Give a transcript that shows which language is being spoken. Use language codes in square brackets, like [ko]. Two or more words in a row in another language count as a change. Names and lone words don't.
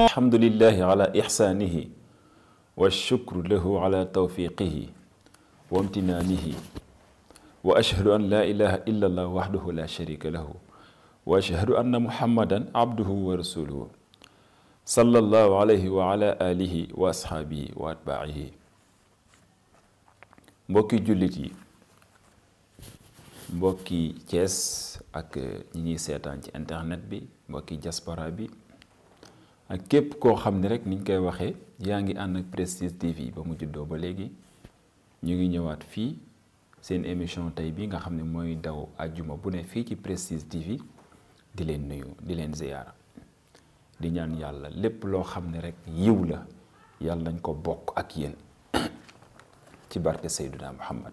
[ar] الحمد لله على إحسانه والشكر له على توفيقه وامتنانه وأشهد أن لا إله إلا الله وحده لا شريك له وأشهد أن محمدا عبده ورسوله صلى الله عليه وعلى آله وأصحابه وأتباعه. [wo] mbokki jullit yi, mbokki Thiès ak ñi ñuy seetaan ci internet bi, mbokki diaspora bi ak képp koo xam ne rek niñ koy waxee yaa ngi ànd ak Prestige TV ba mu juddoo ba léegi ñu ngi ñëwaat fii seen émission tey bi nga xam ne mooy daw àjjuma bu ne fii ci Prestige TV di leen nuyu di leen ziyaara di ñaan yàlla lépp loo xam ne rek yiw la yàlla nañ ko bokk ak yéen ci barke Seydina Muhammad.